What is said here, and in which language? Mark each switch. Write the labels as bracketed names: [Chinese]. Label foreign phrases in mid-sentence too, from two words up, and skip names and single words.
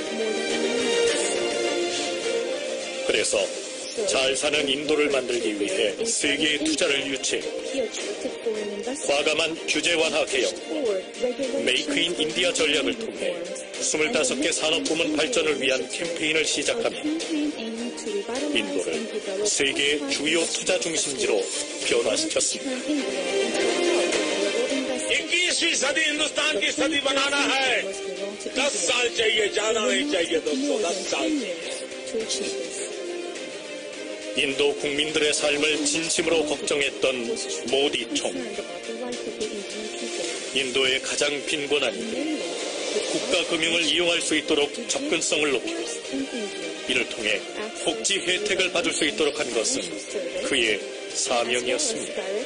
[Korean] 그래서 잘 사는 인도를 만들기 위해 세계의 투자를 유치했고 과감한 규제 완화 개혁과 메이크 인 인디아 전략을 통해 25개 산업부문 발전을 위한 캠페인을 시작하며 인도를 세계의 주요 투자 중심지로 변화시켰습니다. [Hindi] 21वीं सदी हिंदुस्तान की सदी बनाना है 10 साल चाहिए ज्यादा नहीं चाहिए दोस्तों 10 साल [Korean] 인도 국민들의 삶을 진심으로 걱정했던 모디 총. 인도의 가장 빈곤한 이들, 국가 금융을 이용할 수 있도록 접근성을 높이고 이를 통해 복지 혜택을 받을 수 있도록 한 것은 그의 사명이었습니다.